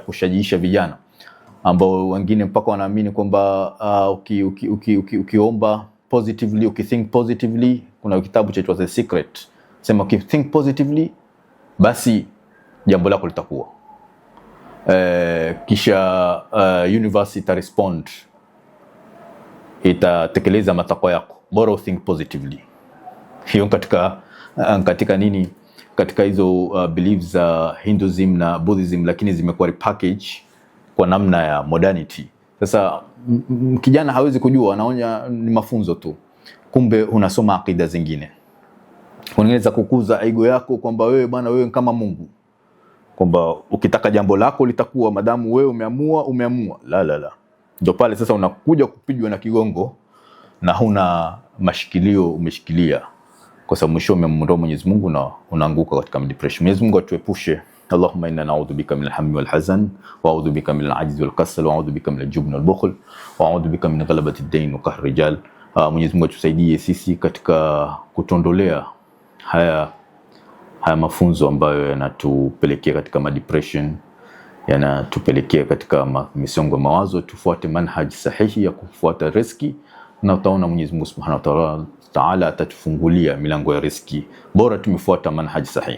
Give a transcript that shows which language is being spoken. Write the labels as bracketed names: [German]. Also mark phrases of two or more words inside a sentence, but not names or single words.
[Swahili] kushajiisha vijana, ambao wengine mpaka wanaamini kwamba ukiomba positively, ukithink positively, kuna kitabu chaitwa The Secret, sema ukithink positively basi jambo lako litakuwa, kisha universe ita respond, itatekeleza matakwa yako, bora [English] think positively. [Swahili] Hiyo katika nini, katika hizo beliefs za Hinduism na Buddhism, lakini zimekuwa repackage kwa namna ya modernity. Sasa kijana hawezi kujua, anaona ni mafunzo tu, kumbe unasoma akida zingine. Unaweza kukuza ego yako kwamba wewe bwana, wewe kama Mungu, kwamba ukitaka jambo lako litakuwa, madamu wewe umeamua. La. Ndio pale sasa unakuja kupigwa na kigongo na huna mashikilio umeshikilia, kwa sababu mwisho umemwondoa Mwenyezi Mungu na unaanguka katika depression. Mwenyezi Mungu atuepushe. [Arabic] اللهم إنا نعوذ بك من الهم والحزن وأعوذ بك من العجز والكسل وأعوذ بك من الجبن والبخل وأعوذ بك من غلبة الدين وقهر الرجال. [Swahili] Mwenyezi Mungu atusaidie sisi katika kutondolea haya mafunzo ambayo yanatupelekea katika depression, yanatupelekea katika misongo ya mawazo. Tufuate manhaji sahihi ya kufuata riziki, na utaona Mwenyezi Mungu [Arabic] سبحانه وتعالى [Swahili] atatufungulia milango ya riziki, bora tumefuata manhaji sahihi.